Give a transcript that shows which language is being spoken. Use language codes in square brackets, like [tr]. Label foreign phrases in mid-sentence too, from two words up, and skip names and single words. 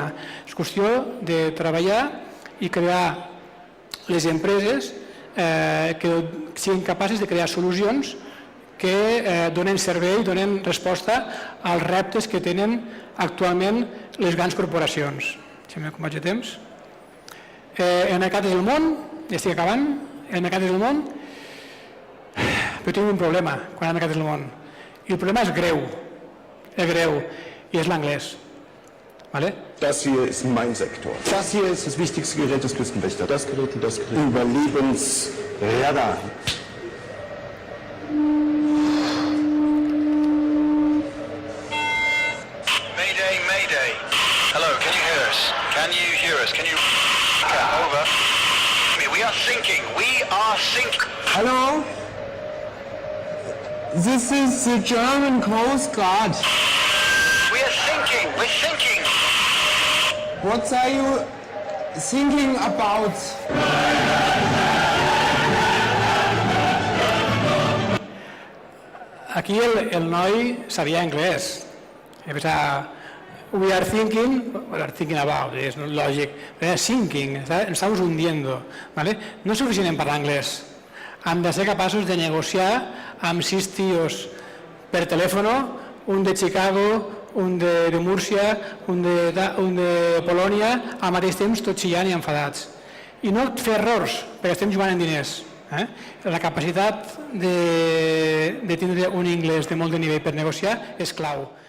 [ca] És qüestió de treballar i crear les empreses que siguin capaces de crear solucions que donen servei, donen resposta als reptes que tenen actualment les grans corporacions. Com vaig a temps? El mercat és el món, ja estic acabant, el mercat és el món, però tinc un problema quan el mercat és el món. I el problema és greu, i és l'anglès. Vale? [de] Das hier ist mein Sektor. Das hier ist das wichtigste Gerät des Küstenwächters. Das Gerät und das Gerät. Überlebensradar. [en] Mayday, Mayday. Hello, can you hear us? Can you hear us? Can you... Over. We are sinking. We are sinking. Hello? This is the German Coast Guard. We are sinking. We're sinking. What are you thinking about? [ca] Aquí el noi sabia anglès. I pensava, [en] we are thinking about, [ca] és lògic. [es] Sinking, ens estamos hundiendo. ¿Vale? [ca] No és suficient en parlar anglès. Hem de ser capaços de negociar amb 6 tios per telèfon, un de Chicago, un de Múrcia, un de Polònia, al mateix temps tots xillant i enfadats. I no fer errors, perquè estem jugant en diners. La capacitat de tindre un anglès de molt de nivell per negociar és clau.